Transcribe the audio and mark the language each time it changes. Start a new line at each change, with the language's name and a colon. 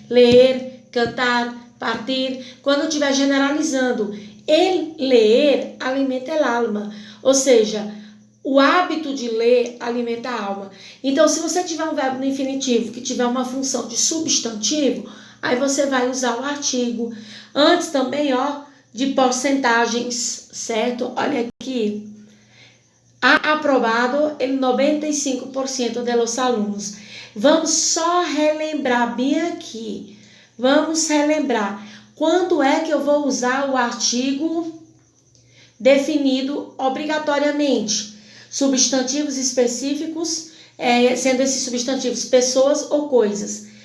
Portuguese: Ler, cantar, partir. Quando eu estiver generalizando,
Spanish: el leer alimenta el alma.
Portuguese: Ou seja, o hábito de ler alimenta a alma. Então, se você tiver um verbo no infinitivo que tiver uma função de substantivo, aí você vai usar o artigo. Antes também, de porcentagens, certo? Olha aqui.
Spanish: Ha aprobado el 95% de los alunos.
Portuguese: Vamos só relembrar bem aqui. Vamos relembrar. Quando é que eu vou usar o artigo definido obrigatoriamente? Substantivos específicos, sendo esses substantivos pessoas ou coisas.